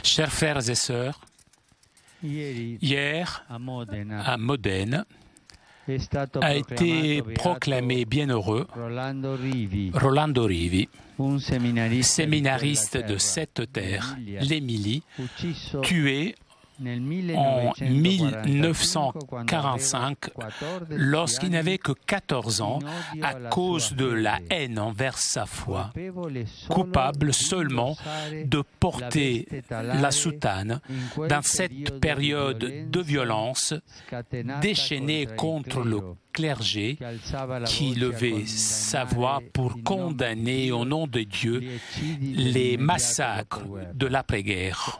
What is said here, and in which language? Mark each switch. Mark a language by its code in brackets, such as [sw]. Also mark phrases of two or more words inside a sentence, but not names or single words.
[fr] Chers frères et sœurs, [it] ieri [fr] hier, [it] a Modena [fr] à Modène, [it] è stato [fr] a été [it] proclamato [fr] proclamé [it] beato [fr] bienheureux Rolando Rivi, Rolando Rivi, [it] un [fr] séminariste de cette terre, l'Émilie, tué [it] nel [fr] en 1945 1945 lorsqu'il n'avait que 14 ans à cause de la haine envers sa foi, coupable seulement de porter la soutane dans cette période de violence déchaînée contre le clergé qui levait sa voix pour condamner au nom de Dieu les massacres de l'après-guerre.